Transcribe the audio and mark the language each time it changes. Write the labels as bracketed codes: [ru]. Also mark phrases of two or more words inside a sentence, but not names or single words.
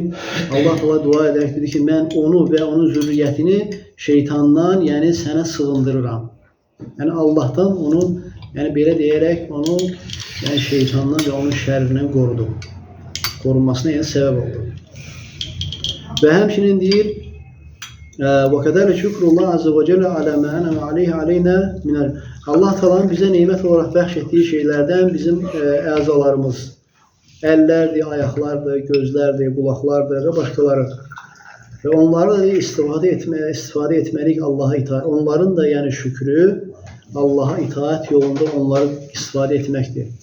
[az] Allah Teala dua edərək dedi ki, mən onu və onun zürriyyətini şeytandan, yəni sənə sığındırıram. Yəni Allahdan onu, yəni belə deyərək onu, yəni şeytandan və onun şərrindən qorudu. Qorunmasına yəni səbəb oldu. Və həmçinin deyir, [ar] وَكَذَلِكَ شُكْرُ اللّٰهِ عَزَّ وَجَلَّ عَلَى مَا أَنْعَمَ عَلَيْهِ عَلَيْنَا مِنَ [az] Allah Taala'nın bizə nemət olaraq bəxş etdiyi şeylərdən bizim əzalarımız, əllərdir, ayaqlardır, gözlərdir, qulaqlardır və başqaları. Və onları da istifadə etməliyik Allaha itaat. Onların da yəni şükrü Allaha itaat yolunda onları istifadə etməkdir.